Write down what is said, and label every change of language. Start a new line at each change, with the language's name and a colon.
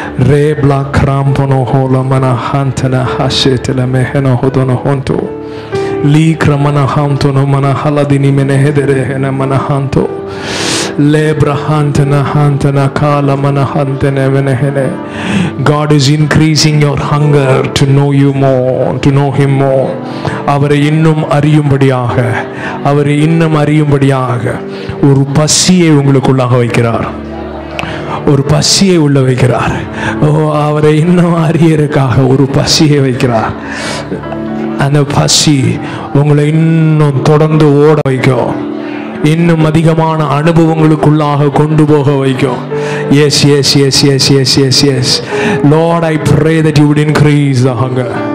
English: ரே பிளாக் ராம் போனோ ஹோல மன ஹாந்தன ஹாஷேத்தல மெஹன ஹோதன ஹோந்தோ லீக்ரமன ஹாம்தோனோ மன ஹலதினி மெனஹெதரே ஹென மன ஹாந்தோ lebrahantana hantana kala manahantana venehene. God is increasing your hunger to know you more, to know him more.
Tamil: அவரை இன்னும் அறியும்படியாக, அவரை இன்னும் அறியும்படியாக ஒரு பசியை உங்களுக்குள்ளாக வைக்கிறார், ஒரு பசியை உள்ள வைக்கிறார். அவரை இன்னும் அறியறதுக்காக ஒரு பசியை வைக்கிறார். அந்த பசி உங்களை இன்னும் தொடர்ந்து ஓட வைக்கும், இன்னும் அதிகமான அனுபவங்களுக்குள்ளாக கொண்டு போக வைக்கும்.
English: Yes, yes, yes, yes, yes, yes, yes. Lord, I pray that you would increase the hunger.